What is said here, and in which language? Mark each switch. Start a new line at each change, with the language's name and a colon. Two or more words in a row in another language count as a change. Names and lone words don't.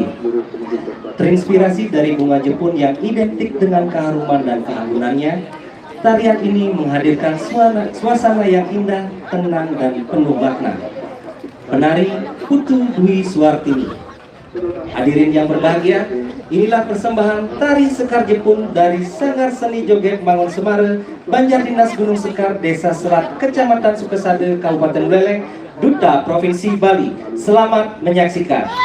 Indonesian: Terinspirasi dari bunga Jepun yang identik dengan keharuman dan keanggunannya, tarian ini menghadirkan suasana yang indah, tenang dan penuh makna. Penari Putu Dwi Suartini. Hadirin yang berbahagia, inilah persembahan tari Sekar Jepun dari Sanggar Seni Joget Mangun Semara, Banjar Dinas Gunung Sekar, Desa Selat, Kecamatan Sukesade, Kabupaten Buleleng, Duta Provinsi Bali. Selamat menyaksikan.